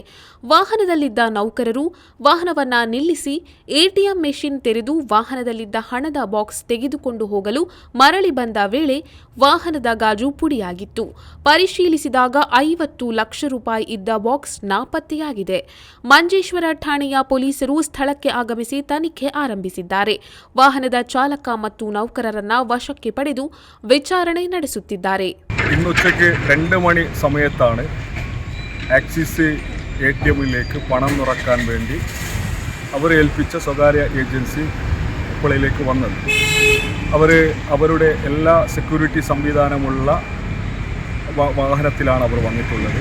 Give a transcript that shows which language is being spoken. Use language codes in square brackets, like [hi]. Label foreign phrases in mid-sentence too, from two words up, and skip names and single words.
[kn] ವಾಹನದಲ್ಲಿದ್ದ ನೌಕರರು ವಾಹನವನ್ನ ನಿಲ್ಲಿಸಿ ಎಟಿಎಂ ಮೆಷಿನ್ ತೆರೆದು ವಾಹನದಲ್ಲಿದ್ದ ಹಣದ ಬಾಕ್ಸ್ ತೆಗೆದುಕೊಂಡು ಹೋಗಲು ಮರಳಿ ಬಂದ ವೇಳೆ ವಾಹನದ ಗಾಜು ಪುಡಿಯಾಗಿತ್ತು. ಪರಿಶೀಲಿಸಿದಾಗ 50 ಲಕ್ಷ ರೂಪಾಯಿ ಇದ್ದ ಬಾಕ್ಸ್ ನಾಪತ್ತೆಯಾಗಿದೆ. ಮಂಜೇಶ್ವರ ಠಾಣೆಯ ಪೊಲೀಸರು ಸ್ಥಳಕ್ಕೆ ಆಗಮಿಸಿ ತನಿಖೆ ಆರಂಭಿಸಿದ್ದಾರೆ. ವಾಹನದ ಚಾಲಕ ಮತ್ತು ನೌಕರರನ್ನ ವಶಕ್ಕೆ ಪಡೆದು വിചാരണ ನಡೆಸುತ್ತಿದ್ದಾರೆ. [ml] ഇന്ന് ഉച്ചയ്ക്ക് 2 മണി സമയത്താണ് ആക്സിസ് എടിഎമ്മിലേക്ക് പണം നിറക്കാൻ വേണ്ടി അവർ ഏൽപ്പിച്ച സ്വകാര്യ ഏജൻസി ഉപ്പളയിലേക്ക് വന്നത്. അവരുടെ എല്ലാ സെക്യൂരിറ്റി സംവിധാനമുള്ള വാഹനത്തിലാണ് അവർ വന്നിട്ടുള്ളത്.